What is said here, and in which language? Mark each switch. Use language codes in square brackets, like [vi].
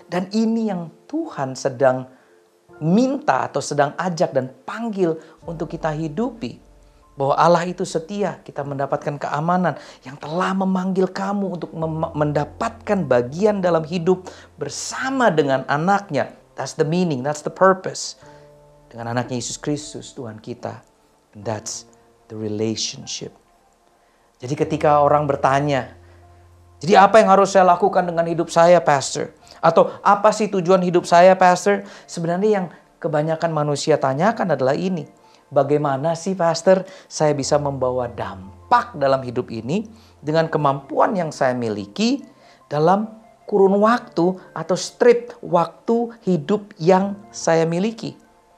[id] Dan ini yang Tuhan sedang minta atau sedang ajak dan panggil untuk kita hidupi. Bahwa Allah itu setia, kita mendapatkan keamanan yang telah memanggil kamu untuk mendapatkan bagian dalam hidup bersama dengan anaknya. [en] That's the meaning, that's the purpose. [id] Dengan anaknya Yesus Kristus, Tuhan kita. [en] And that's the relationship. [id] Jadi ketika orang bertanya, jadi apa yang harus saya lakukan dengan hidup saya, Pastor? Atau apa sih tujuan hidup saya, Pastor? Sebenarnya yang kebanyakan manusia tanyakan adalah ini. Bagaimana sih, Pastor, saya bisa membawa dampak dalam hidup ini dengan kemampuan yang saya miliki dalam kurun waktu atau strip waktu hidup yang saya miliki?